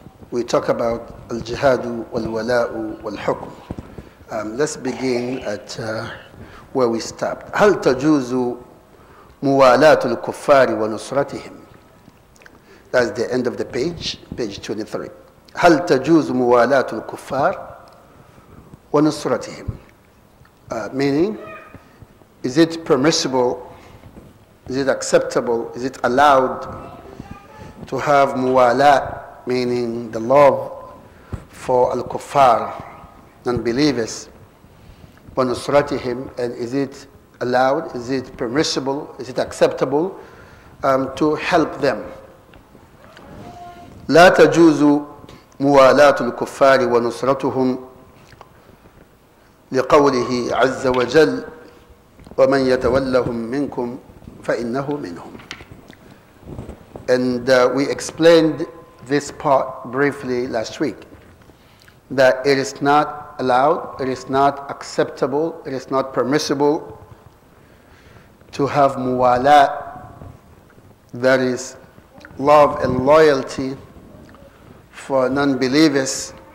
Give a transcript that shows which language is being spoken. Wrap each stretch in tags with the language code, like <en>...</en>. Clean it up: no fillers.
<en>We talk about al-jihadu wal-wala'u wal-hukm. Let's begin at where we stopped.</en> <ar>هل تجوز موالاة الكفار ونصرتهم?</ar> <en>That's the end of the page 23.</en> <ar>هل تجوز موالاة الكفار ونصرتهم?</ar> <en>Meaning, is it permissible, is it acceptable, is it allowed to have muwalat, meaning the love for al-kuffar, non-believers, وَنُصْرَتِهِمْ, and is it allowed, is it permissible, is it acceptable to help them?</en> <ar>لا تجوز موالاة الكفار ونصرتهم لقوله عز وجل ومن يتولهم منكم فإنه منهم.</ar> <en>And we explained this part briefly last week, that it is not allowed, it is not acceptable, it is not permissible to have muwalat, that is love and loyalty for non-believers.</en>